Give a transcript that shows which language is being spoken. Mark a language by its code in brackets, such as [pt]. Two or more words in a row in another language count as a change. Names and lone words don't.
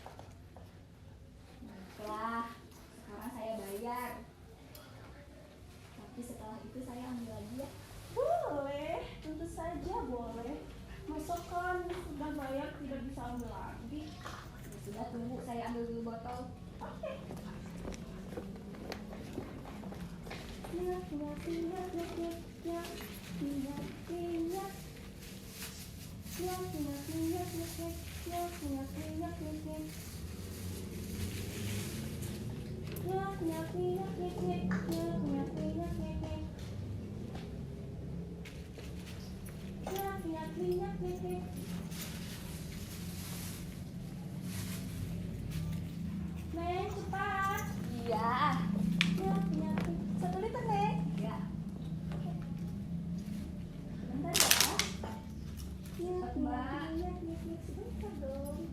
[id] Baiklah, sekarang saya bayar. Tapi setelah itu saya ambil lagi ya. Boleh, tentu saja boleh. Masa kan sudah bayar tidak bisa ambil lagi? Ya sudah, tunggu saya ambil dulu botol. Oke. Nyak, nyak, nyak, nyak, nyak, nyak, nyak, nyak. Nyak, nyak, nyak, nyak, nyak, nyak, nyak, nyak, nyak, nyak. Nyak, nyak, nyak, nyak, nyak, nyak, nyak, nyak, nyak, nyak. Nyak, nyak, nyak, nyak, nyak. Neng, cepat. Iya. Nyak, nyak. 1 liter, Neng. Ya. Bentar ya. Cepat, Mbak. Nyak, nyak, nyak, sebentar dong.